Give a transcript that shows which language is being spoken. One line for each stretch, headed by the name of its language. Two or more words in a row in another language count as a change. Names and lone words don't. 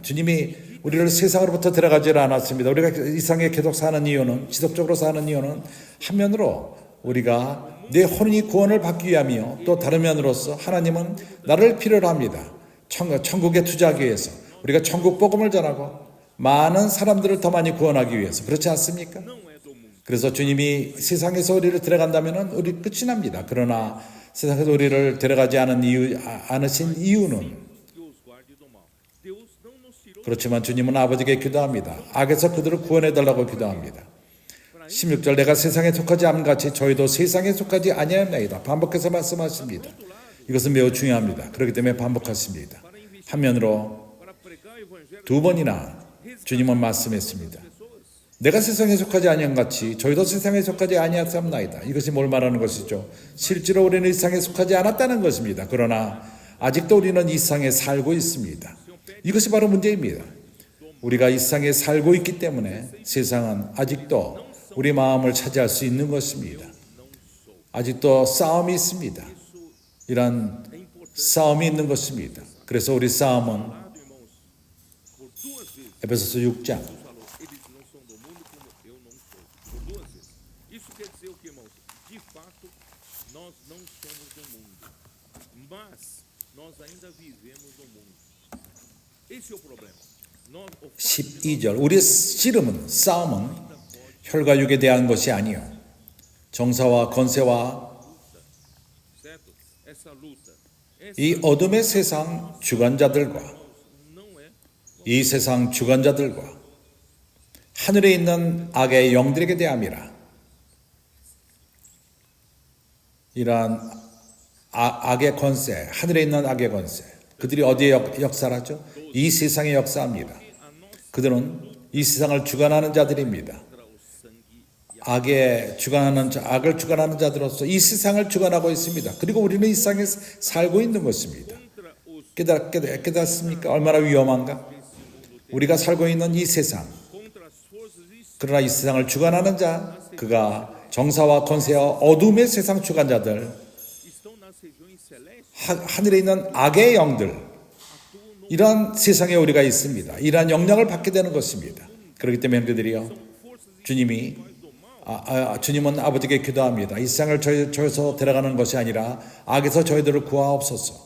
Korean: 주님이 우리를 세상으로부터 데려가지 않았습니다. 우리가 이 세상에 계속 사는 이유는 지속적으로 사는 이유는 한면으로 우리가 내 혼이 구원을 받기 위함이요 또 다른 면으로서 하나님은 나를 필요로 합니다. 천국에 투자하기 위해서 우리가 천국 복음을 전하고 많은 사람들을 더 많이 구원하기 위해서 그렇지 않습니까?
Portuguese: não é do mundo.
Korean: 그래서 주님이 세상에서 우리를 데려간다면 우리 끝이 납니다. 그러나 세상에서 우리를 데려가지 않으신 이유는
Portuguese: Que os guarde do mal. Deus não nos tirou.
Korean: 그렇지만 주님은 아버지께 기도합니다. 악에서 그들을 구원해달라고 기도합니다. 16절 내가 세상에 속하지 않은 같이 저희도 세상에 속하지 아니하나이다. 반복해서 말씀하십니다. 이것은 매우 중요합니다. 그렇기 때문에 반복하십니다. 한면으로
Portuguese: Para pregar o evangelho
Korean: 두 번이나 주님은 말씀했습니다. 내가 세상에 속하지 아니한 같이 저희도 세상에 속하지 아니하옵나이다. 이것이 뭘 말하는 것이죠? 실제로 우리는 이 세상에 속하지 않았다는 것입니다. 그러나 아직도 우리는 이 세상에 살고 있습니다. 이것이 바로 문제입니다. 우리가 이 세상에 살고 있기 때문에 세상은 아직도 우리 마음을 차지할 수 있는 것입니다. 아직도 싸움이 있습니다. 이런 싸움이 있는 것입니다. 그래서 우리 싸움은
Portuguese: irmãos, por duas vezes
Korean: 에베소서 6장
Portuguese: falou, eles não são do mundo como eu não sou. Por duas vezes. Isso quer dizer o que, irmãos? De fato, nós não somos do mundo. Mas nós ainda vivemos no mundo. Esse é o problema. Nós, o fato de
Korean: 12절 우리의 씨름은 싸움은 혈과 육에 대한 것이 아니요 정사와 권세와
Portuguese: certo? Essa luta,
Korean: 이 어둠의 세상 주관자들과
Portuguese: não é
Korean: 이 세상 주관자들과 하늘에 있는 악의 영들에게 대함이라. 이러한 악의 권세, 하늘에 있는 악의 권세, 그들이 어디에 역사하죠? 이 세상에 역사합니다. 그들은 이 세상을 주관하는 자들입니다. 악을 주관하는 자들로서 이 세상을 주관하고 있습니다. 그리고 우리는 이 세상에 살고 있는 것입니다.
Portuguese: contra os
Korean: 깨닫습니까? 얼마나 위험한가? 우리가 살고 있는 이 세상,
Portuguese: contra as forças
Korean: 그러나 이 세상을 주관하는 자, 그가 정사와 권세와 어둠의 세상 주관자들,
Portuguese: estão nas regiões celestes.
Korean: 하늘에 있는 악의 영들, 이러한 세상에 우리가 있습니다. 이러한 영향을 받게 되는 것입니다. 그렇기 때문에 형제들이요, 주님은 아버지께 기도합니다. 이 세상을 저에서 데려가는 것이 아니라 악에서 저희들을 구하옵소서.